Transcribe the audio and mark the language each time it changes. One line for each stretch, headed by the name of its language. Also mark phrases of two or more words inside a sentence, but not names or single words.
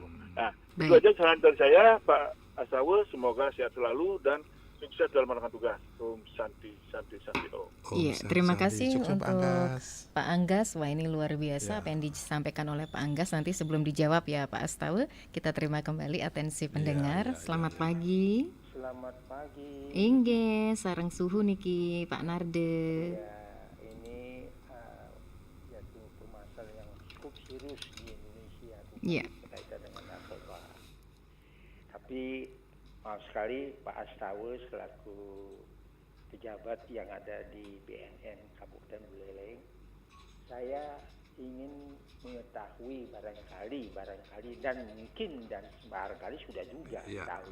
Indonesian: Nah itu aja saran dari saya Pak Asawe, semoga sehat selalu dan sukses dalam melakukan tugas.
Balinese: Om Santi Om.
Indonesian: Iya, terima kasih Cukup, untuk Anggas. Pak Anggas. Wah ini luar biasa apa yang disampaikan oleh Pak Anggas. Nanti sebelum dijawab ya Pak Astawe, kita terima kembali atensi pendengar. Selamat pagi. Selamat pagi.
Balinese: Ingge, sareng suhu niki Pak Narde.
Indonesian: Ya, ini yaitu permasalahan yang cukup serius di Indonesia berkaitan dengan narkoba. Tapi maaf sekali Pak Astawe selaku pejabat yang ada di BNN Kabupaten Buleleng, saya ingin mengetahui barangkali dan mungkin dan barangkali sudah juga tahu.